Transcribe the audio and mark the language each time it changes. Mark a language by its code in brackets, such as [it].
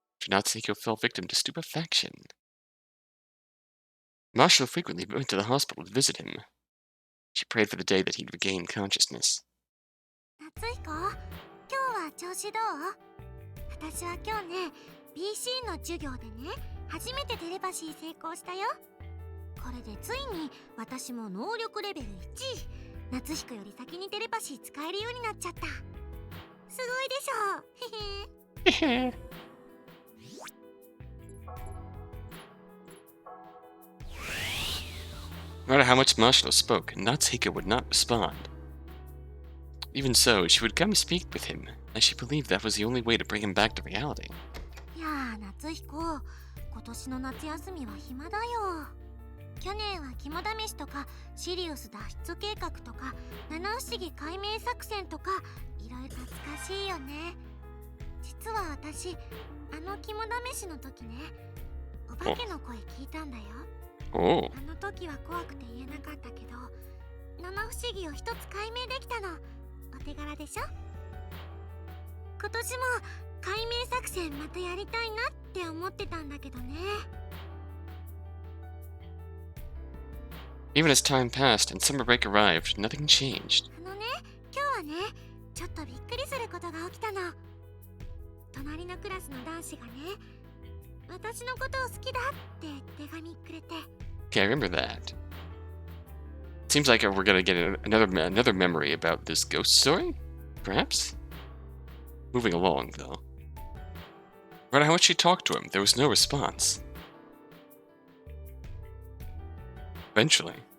[en] Natsuhiko fell victim to stupefaction. Mashiro frequently went to the hospital to visit him. She prayed for the day that he'd regain consciousness. [ja] 夏彦、今日は調子どう？私は今日ね、BC の授業でね、初めてテレパシー成功したよ。これでついに私も能力レベル1。夏彦より先にテレパシー使えるようになっちゃった。すごいでしょ。へへ。 [en] No matter how much Mashiro spoke, Natsuhiko would not respond. Even so, she would come speak with him, as she believed that was the only way to bring him back to reality. [ja] いやー、夏彦、今年の夏休みは暇だよ。去年は肝試しとかシリウス脱出計画とか七不思議解明作戦とかいろいろ懐かしいよね。実は私あの肝試しの時ね、お化けの声聞いたんだよ。おあの時は怖くて言えなかったけど七不思議を一つ解明できたの。お手柄でしょ。今年も解明作戦またやりたいなって思ってたんだけどね。 [en] Even as time passed and summer break arrived, nothing changed. [ja] あのね、今日はね、ちょっとびっくりすることが起きたの。隣のクラスの男子がね、私のことを好きだって手紙くれて。 [en] Okay, I remember that. Seems like we're gonna get another memory about this ghost story, perhaps? Moving along, though. No matter how much she talked to him, there was no response. Eventually.